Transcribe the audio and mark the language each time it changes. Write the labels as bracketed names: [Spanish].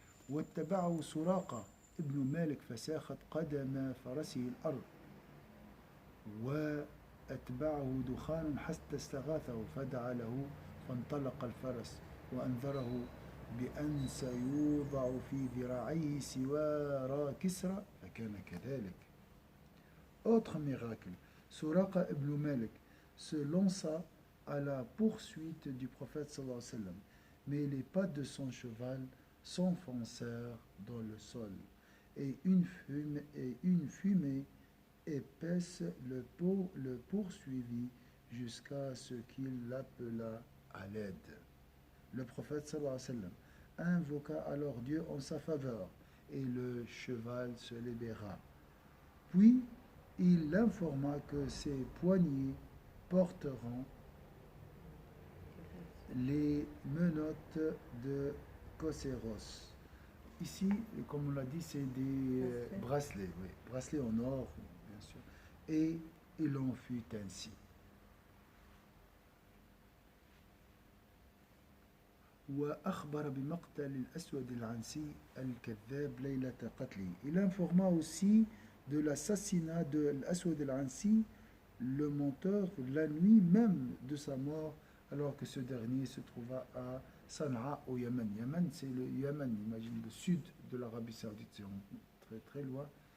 [Arabic] واتبعه سراقة ابن مالك فساخت قدم فرسه الأرض وأتبعه دخان حتى استغاثه فدعا له فانطلق الفرس وأنذره بأن سيوضع في ذراعيه سوار كسرى فكان كذلك. [French] Autre miracle, Suraqa ibn Malik se lança à la poursuite du prophète sallallahu alayhi wa sallam, mais les pattes de son cheval s'enfoncèrent dans le sol, et une fumée épaisse le poursuivit jusqu'à ce qu'il l'appela à l'aide. Le prophète sallallahu alayhi wa sallam invoqua alors Dieu en sa faveur, et le cheval se libéra. Puis il l'informa que ses poignets porteront les menottes de Kosseros. Ici, comme on l'a dit, c'est des bracelets, oui, bracelets en or, bien sûr. Et il en fut ainsi. [Arabic] وأخبر بمقتل الأسود العنسي الكذاب ليلة قتله. [French] Il informa aussi de l'assassinat de l'Aswad al-Ansi, le menteur, la nuit même de sa mort, alors que ce dernier se trouva à Sanaa au Yémen. Yémen, c'est le Yémen, imagine, le sud de l'Arabie Saoudite, c'est très très loin.